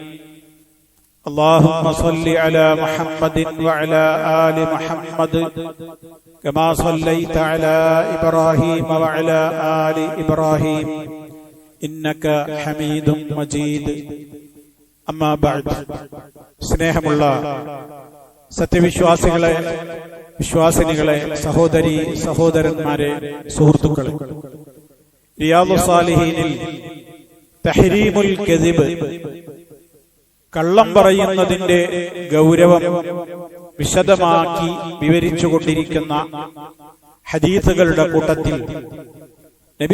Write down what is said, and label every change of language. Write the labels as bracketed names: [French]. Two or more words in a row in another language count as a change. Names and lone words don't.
[Arabic] اللهم صل على محمد وعلى آل محمد كما صليت على إبراهيم وعلى آل إبراهيم إنك حميد مجيد. أما بعد. [Malayalam] സ്നേഹമുള്ള സത്യവിശ്വാസികളെ, വിശ്വാസിനികളെ, സഹോദരി സഹോദരന്മാരെ, സുഹൃത്തുക്കളെ, റിയാദുസ് സാലിഹീനിൽ [Arabic] تحريم الكذب, [Malayalam] കള്ളം പറയുന്നതിന്റെ ഗൗരവം വിശദമാക്കി വിവരിച്ചുകൊണ്ടിരിക്കുന്ന ഹദീസുകളുടെ കൂട്ടത്തിൽ നബി